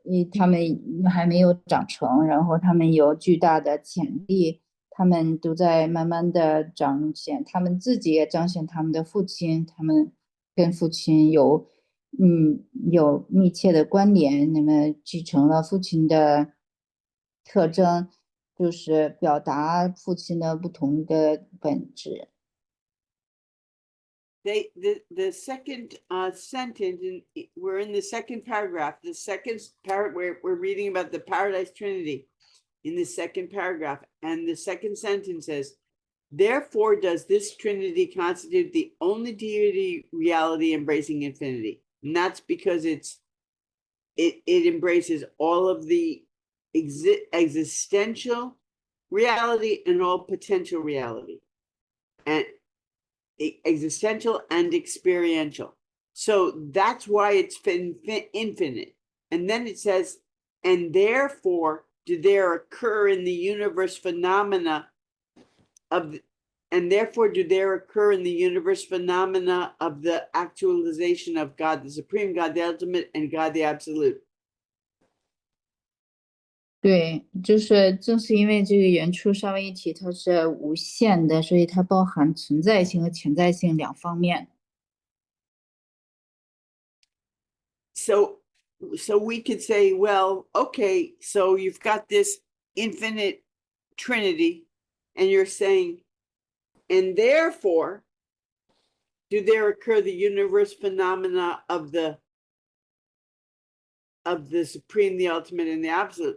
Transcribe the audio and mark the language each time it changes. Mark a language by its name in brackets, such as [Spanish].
[Chinese] 他们还没有长成，然后他们有巨大的潜力，他们都在慢慢的彰显，他们自己也彰显他们的父亲，他们跟父亲有密切的关联，那么继承了父亲的特征，就是表达父亲的不同的本质。 [English] The second sentence, we're in the second paragraph. The second paragraph, we're reading about the Paradise Trinity in the second paragraph. And the second sentence says, therefore does this Trinity constitute the only deity reality embracing infinity. And that's because it embraces all of the existential reality and all potential reality. And existential and experiential. So that's why it's infinite. And then it says, and therefore do there occur in the universe phenomena of the actualization of God the Supreme, God the Ultimate, and God the Absolute. [Chinese] 对，正是因为这个原初三位一体它是无限的，所以它包含存在性和潜在性2方面。 [English] So we could say, well, okay, so you've got this infinite Trinity, and you're saying, and therefore, do there occur the universe phenomena of the Supreme, the Ultimate, and the Absolute?